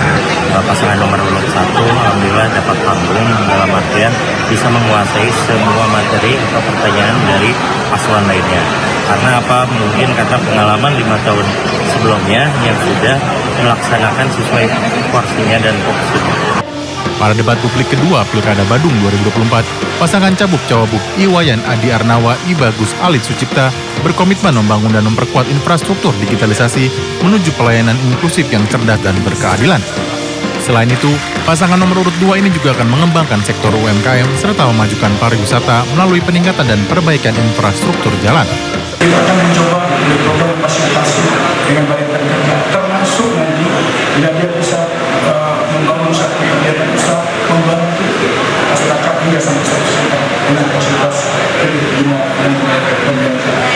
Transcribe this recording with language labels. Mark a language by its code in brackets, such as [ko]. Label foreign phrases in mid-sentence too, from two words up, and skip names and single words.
[id] Pasangan nomor urut 1 alhamdulillah dapat panggung dalam artian bisa menguasai semua materi atau pertanyaan dari paslon lainnya. Karena apa? Mungkin karena pengalaman 5 tahun sebelumnya yang sudah melaksanakan sesuai porsinya dan fokusnya. Pada debat publik kedua Pilkada Bandung 2024, pasangan Cabub Cawabub Iwayan Adi Arnawa I Bagus Alit Sucipta berkomitmen membangun dan memperkuat infrastruktur digitalisasi menuju pelayanan inklusif yang cerdas dan berkeadilan. Selain itu, pasangan nomor urut 2 ini juga akan mengembangkan sektor UMKM serta memajukan pariwisata melalui peningkatan dan perbaikan infrastruktur jalan. Kita akan mencoba program fasilitasi dengan baik terkerja, termasuk nanti bila dia bisa membangun satu kegiatan usaha membantu masyarakat hingga sampai 100% dengan fasilitas kredit bunga dan pembiayaan.